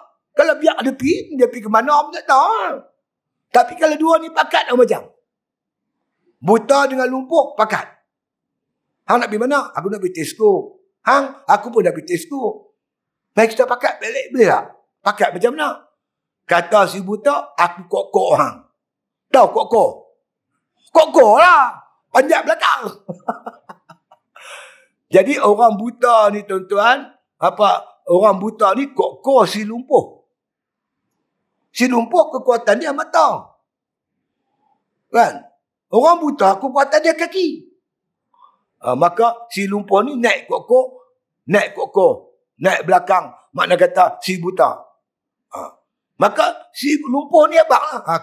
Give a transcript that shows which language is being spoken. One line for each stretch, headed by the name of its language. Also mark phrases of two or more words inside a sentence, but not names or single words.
Malay: Kalau biar dia pergi ke mana pun tak tahu. Tapi kalau dua ni pakat macam. Buta dengan lumpuh pakat. Hang nak pergi mana? Aku nak pergi Tesco. Hang, aku pun nak pergi Tesco. Baik kita pakat balik boleh tak? Pakat macam mana? Kata si buta, aku kok-kok hang. Tahu kok-kok? Kok-kok lah. Panjat belakang. Jadi orang buta ni tuan-tuan, orang buta ni kok-kok si lumpuh. Si lumpuh kekuatan dia mata. Kan? Orang buta kekuatan dia kaki. Maka si lumpuh ni naik kok-kok, naik belakang. Makna kata si buta. Maka si lumpuh ni abang lah.